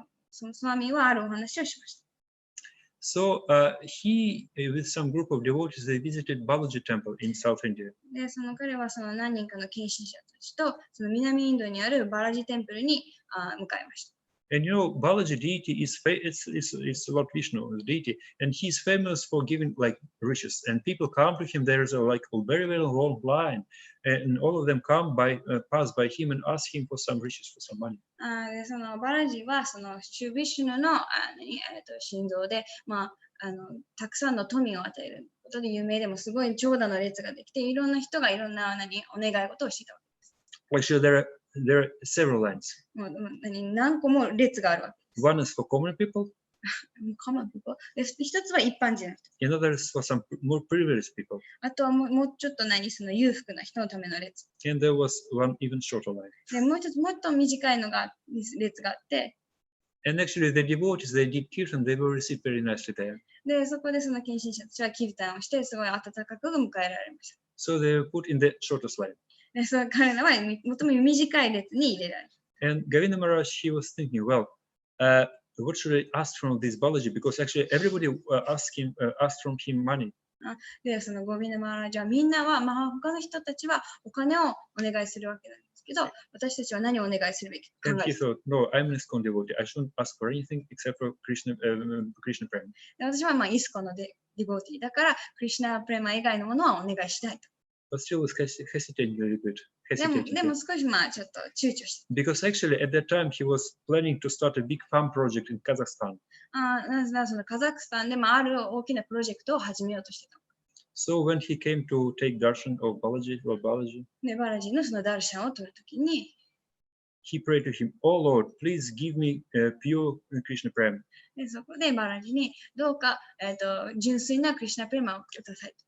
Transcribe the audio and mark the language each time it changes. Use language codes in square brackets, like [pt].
[ja] そのスワミはあるお話をしました。 [en] So he, with some group of devotees, they visited Balaji temple in South India. [ja] で、彼は何人かの献身者たちと、南インドにあるバラジテンプルに向かいました。 [en] And Balaji deity is Lord Vishnu, the deity, and he's famous for giving like riches. And people come to him. There is a very very long line, and all of them pass by him and ask him for some riches, for some money. [ja] で、バラジはシュビシュヌの心臓で、たくさんの富を与えることで有名でもすごい長蛇の列ができて、いろんな人がいろんなお願い事をしていたわけです。 [en] Actually, there are several lines. [ja] 何個も列があるわけです。 [en] One is for common people. Common people. [ja] で、一つは一般人の人。 [en] Another is for some more privileged people. [ja] あとはもうちょっと裕福な人のための列。 [en] And there was one even shorter line. [ja] で、もう一つもっと短い列があって。 [en] And actually, the devotees, they did kirtan, they were received very nicely there. [ja] で、そこで献身者たちはキルタンをして、すごい温かく迎えられました。 [en] So they were put in the shortest line. [ja] で、彼らは最も短い列に入れられる。 [en] And Govinda Maharaj, he was thinking, well, what should I ask from this Balaji? Because actually everybody asked from him money. [ja] で、ゴビンダマハラジはみんなは、他の人たちはお金をお願いするわけなんですけど、私たちは何をお願いするべきか考 [en] And [ja] え [en] he [ja] て。 [en] thought, no, I'm an ISKCON devotee. I shouldn't ask for anything except for Krishna Prem. [ja] で、私はイスコのディボーティーだから、クリシュナプレマ以外のものはお願いしないと。 [en] But still was hesitating a little bit. [ja] でも少しちょっと躊躇して。 [en] Because actually at that time he was planning to start a big farm project in Kazakhstan. [ja] なぜならカザフスタンでもある大きなプロジェクトを始めようとしてた。 [en] So when he came to take darshan of Balaji, [ja] で、バラジのダルシャンを取るときに、 [en] he prayed to him, "Oh Lord, please give me pure Krishna Prem." [ja] で、そこでバラジにどうか、純粋なクリシュナプレマをください。